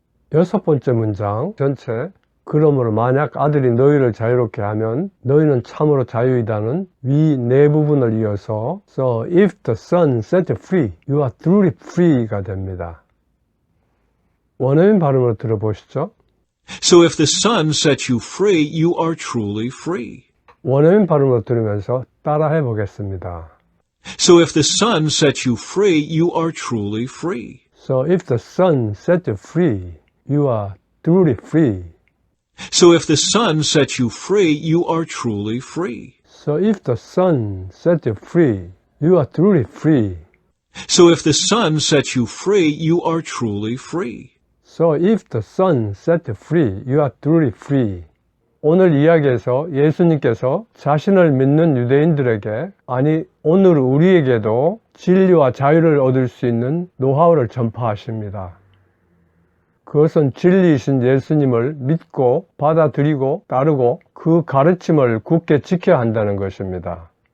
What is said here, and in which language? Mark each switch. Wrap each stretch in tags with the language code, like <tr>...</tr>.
<ko>6번째 문장 전체, 그러므로 만약 아들이 너희를 자유롭게 하면 너희는 참으로 자유이다는 위 네 부분을 이어서</ko> <en>So if the son set you free, you are truly free</en> <ko>가 됩니다. 원어민 발음으로 들어보시죠.</ko> <en>So if the Son sets you free, you are truly free.</en> <ko>원어민 발음으로 들으면서 따라해 보겠습니다.</ko> <en>So if the Son sets you free, you are truly free. So if the son set you free, you are truly free. So if the Son sets you free, you are truly free. So if the son set you free, you are truly free. So if the Son sets you free, you are truly free. So if the son set you free, you are truly free.</en> <ko>오늘 이야기에서 예수님께서 자신을 믿는 유대인들에게, 아니 오늘 우리에게도 진리와 자유를 얻을 수 있는 노하우를 전파하십니다. 그것은 진리이신 예수님을 믿고 받아들이고 따르고 그 가르침을 굳게 지켜야 한다는 것입니다.</ko>